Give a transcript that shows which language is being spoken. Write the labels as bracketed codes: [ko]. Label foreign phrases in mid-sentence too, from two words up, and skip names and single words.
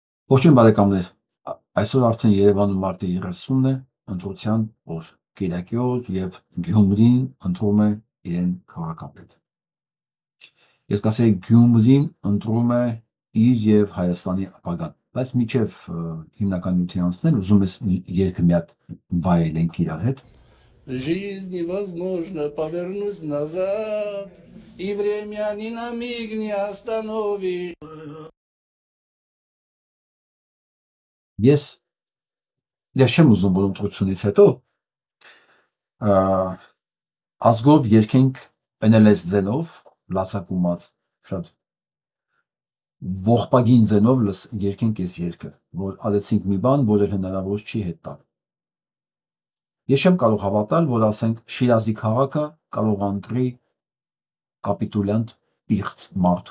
[hy] Ողջույն բարեկամներ, այսօր արդեն Երևանում մարտի 30-ն է, ընտրության օր, կիրակի օր և Գյումրին ընտրում է իրեն քաղաքապետ։ Ես կասեի Գյումրին ընտրում է իր և Հայաստանի ապագան, բայց մինչև հիմնական նյութի անցնել, уզում ես երգը մի հատ վայելենք իրար հետ։ [ru] Жизнь невозможно повернуть назад, и время ни на миг не остановишь. [hy] Ես չեմ ուզում, որ ընտրությունից հետո ազգով երկենք NLS ձենով, լացակումած, շատ ողբագին ձենով երկենք ես երկը, որ ալեցինք մի բան, որը հնարավոր չի հետ տալ։ Ես չեմ կարող հավատալ, որ ասենք Շիրազի քաղաքը կարող ընտրի կապիտուլյանտ պիղծ մարդու,